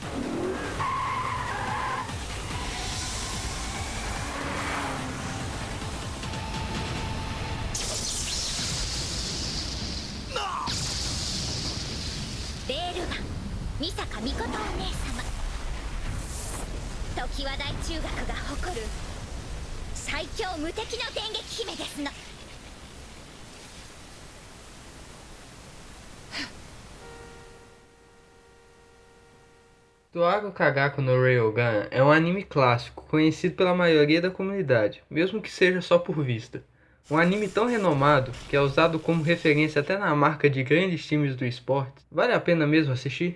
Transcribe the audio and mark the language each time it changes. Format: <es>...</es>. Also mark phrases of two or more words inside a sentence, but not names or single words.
<ja>レールガン美坂美琴お姉様、常盤大中学が誇る最強無敵の電撃姫ですの。</ja> <pt>Toaru Kagaku no Railgun é um anime clássico, conhecido pela maioria da comunidade, mesmo que seja só por vista. Um anime tão renomado, que é usado como referência até na marca de grandes times do esporte, vale a pena mesmo assistir?</pt>